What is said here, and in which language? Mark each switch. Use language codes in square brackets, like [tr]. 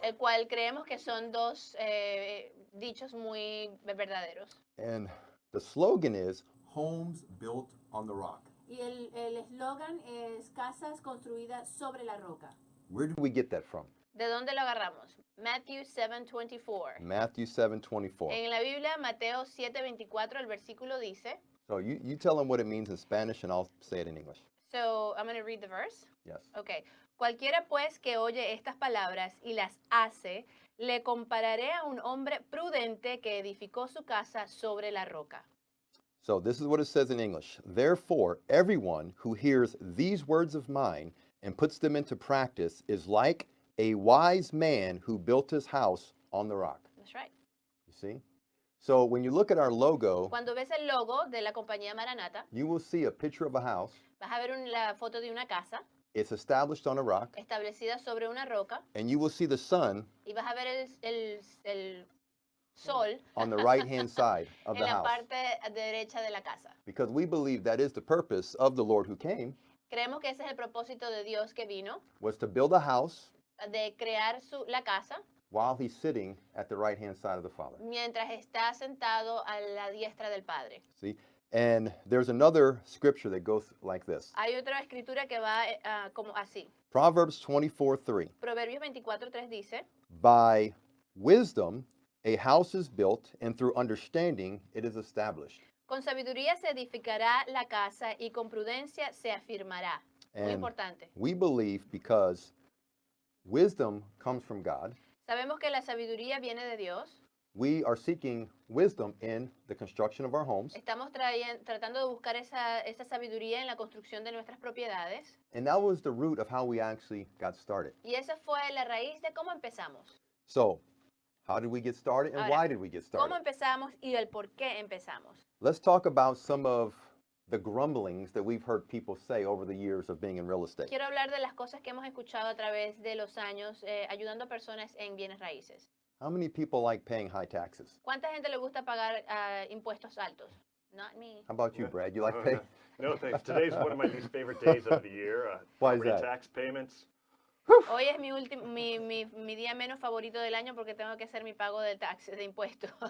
[es] el cual creemos que son dos dichos muy verdaderos. [en] And the slogan is homes built on the rock. [es] Y el eslogan es casas construidas sobre la roca. [en] Where do we get that from? [es] ¿De dónde lo agarramos? Matthew 7:24. [en] Matthew 7:24. [es] En la Biblia, Mateo 7:24, el versículo dice, [en] So you tell them what it means in Spanish and I'll say it in English. so I'm going to read the verse. Yes. Okay. [es] Cualquiera pues que oye estas palabras y las hace, le compararé a un hombre prudente que edificó su casa sobre la roca. [en] So this is what it says in English. Therefore, everyone who hears these words of mine and puts them into practice is like a wise man who built his house on the rock. That's right. You see? So when you look at our logo, [es] Cuando ves el logo de la compañía Maranatha, [en] you will see a picture of a house. [es] vas a ver la foto de una casa [en] It's established on a rock, [es] establecida sobre una roca [en] and you will see the sun [es] y vas a ver el sol [en] on the right-hand side of [es] en [en] the [es] la [en] house. [es] parte derecha de la casa. [en] Because we believe that is the purpose of the Lord who came, [es] Creemos que ese es el propósito de Dios que vino, [en] was to build a house [es] de crear la casa [en] while he's sitting at the right-hand side of the Father. mientras está sentado a la diestra del Padre. See? And there's another scripture that goes like this. [es] Hay otra escritura que va como así. [en] Proverbs 24:3. [es] Proverbios 24:3 dice, [en] By wisdom a house is built, and through understanding it is established. [es] con sabiduría se edificará la casa y con prudencia se afirmará. Muy [en] And [es] importante. [en] we believe because wisdom comes from God, [es] Sabemos que la sabiduría viene de Dios. [en] we are seeking wisdom in the construction of our homes. [es] Estamos tratando de buscar esa sabiduría en la construcción de nuestras propiedades. [en] And that was the root of how we actually got started. [es] Y esa fue la raíz de cómo empezamos. [en] So, how did we get started and [es] Ahora, [en] why did we get [es] ¿Cómo empezamos y el por qué empezamos? [en] Let's talk about some of the grumblings that we've heard people say over the years of being in real estate. [es] Quiero hablar de las cosas que hemos escuchado a través de los años ayudando a personas en bienes raíces. [en] How many people like paying high taxes? [es] ¿Cuánta gente le gusta pagar impuestos altos? [en] Not me. How about you, Brad? You like pay? No thanks. Today's one of my least favorite days of the year. Why is Property that? tax payments. [es] Hoy es mi día menos favorito del año porque tengo que hacer mi pago de taxes, de impuestos.